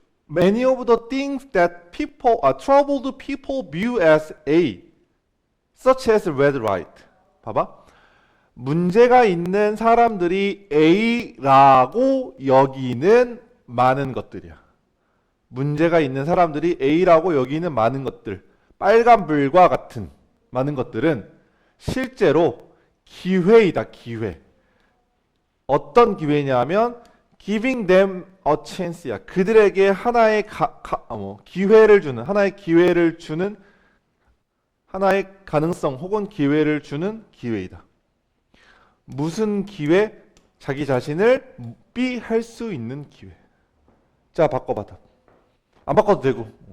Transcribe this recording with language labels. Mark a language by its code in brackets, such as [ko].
[en] Many of the things that people, troubled people view as A, such as red light. [ko] 봐봐. 문제가 있는 사람들이 A라고 여기는 많은 것들이야. 문제가 있는 사람들이 A라고 여기는 많은 것들, 빨간불과 같은 많은 것들은 실제로 기회이다. 기회. 어떤 기회냐면 [en] giving them a chance야. [ko] 그들에게 하나의 기회를 주는, 하나의 기회를 주는, 하나의 가능성 혹은 기회를 주는 기회이다. 무슨 기회? 자기 자신을 삐할 수 있는 기회. 자, 바꿔봐. 안 바꿔도 되고.